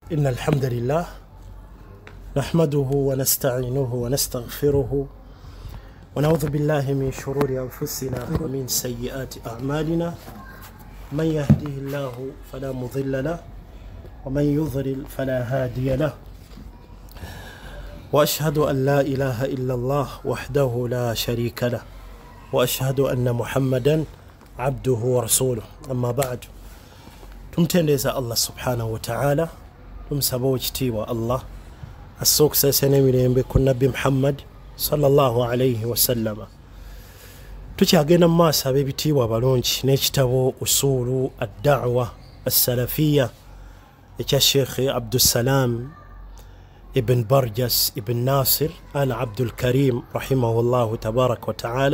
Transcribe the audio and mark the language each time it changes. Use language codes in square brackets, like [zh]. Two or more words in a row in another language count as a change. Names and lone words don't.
[ar] إن الحمد لله نحمده ونستعينه ونستغفره ونعوذ بالله من شرور أنفسنا ومن سيئات أعمالنا من يهده الله فلا مضل له ومن يضلل فلا هادي له وأشهد أن لا إله إلا الله وحده لا شريك له وأشهد أن محمدا عبده ورسوله أما بعد [lg] tumtendeza [ar] الله سبحانه وتعالى [lg] tumsaba ekitiibwa Allah asookusesa n'emirembe ku nabbi Muhammad [ar] صلى الله عليه وسلم. [lg] Tukyagenda mu maaso ab'ebitiibwa abalungi n'ekitabo usulu ad-da'wa as-salafiyya ekya Sheikh Abdussalam ibn Barjas ibn Nasir al Abdul Karim [ar] رحمه الله تبارك وتعالى.